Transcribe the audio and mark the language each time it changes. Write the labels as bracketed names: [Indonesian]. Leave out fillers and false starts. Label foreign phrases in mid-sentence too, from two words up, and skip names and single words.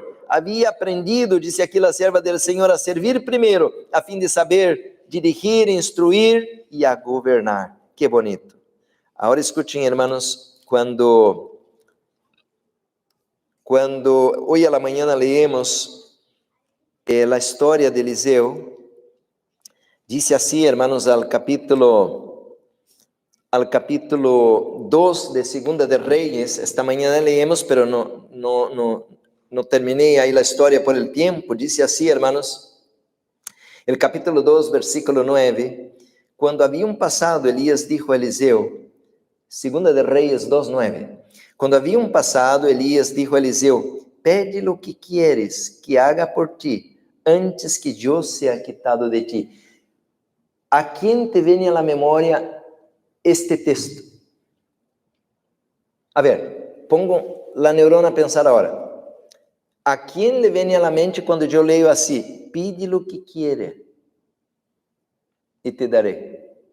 [Portuguese] Havia aprendido, disse aqui a serva do Senhor, a servir primeiro, a fim de saber dirigir, instruir e a governar. Que bonito. Agora escutem, hermanos, quando hoje à manhã leemos a história de Eliseu, diz assim, [Spanish] hermanos, al capítulo 2 de Segunda de Reyes, [Portuguese] esta manhã [Spanish] leemos, pero no [Portuguese] terminei aí a história [Spanish] por el tiempo, [Portuguese] diz assim, [Spanish] hermanos, el capítulo 2, versículo 9, [Portuguese] quando haviam passado, Elias dijo a Eliseu, Segunda de Reyes 2:9, quando haviam passado, Elias dijo a Eliseu, pede [Spanish] lo que quieres que haga por ti, [Portuguese] antes que eu seja quitado de ti. [Spanish] ¿A quién te viene a la memoria este texto? A ver, pongo la neurona a pensar ahora. ¿A quién le viene a la mente cuando yo leo así? Pide lo que quiere y te daré.